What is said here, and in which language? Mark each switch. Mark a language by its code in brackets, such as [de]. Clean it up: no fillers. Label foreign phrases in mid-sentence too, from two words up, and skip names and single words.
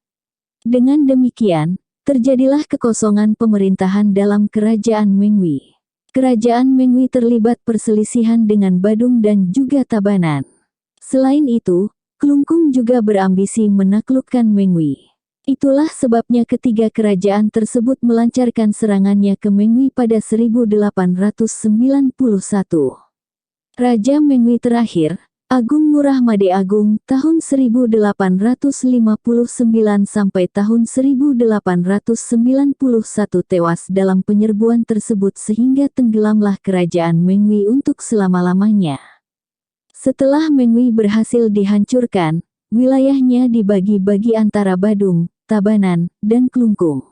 [id] Dengan demikian, terjadilah kekosongan pemerintahan dalam kerajaan Mengwi. Kerajaan Mengwi terlibat perselisihan dengan Badung dan juga Tabanan. Selain itu, Klungkung juga berambisi menaklukkan Mengwi. Itulah sebabnya ketiga kerajaan tersebut melancarkan serangannya ke Mengwi pada 1891. Raja Mengwi terakhir, Agung Ngurah Made Agung tahun 1859 sampai tahun 1891 tewas dalam penyerbuan tersebut sehingga tenggelamlah kerajaan Mengwi untuk selama-lamanya. Setelah Mengwi berhasil dihancurkan, wilayahnya dibagi-bagi antara Badung, Tabanan, dan Klungkung.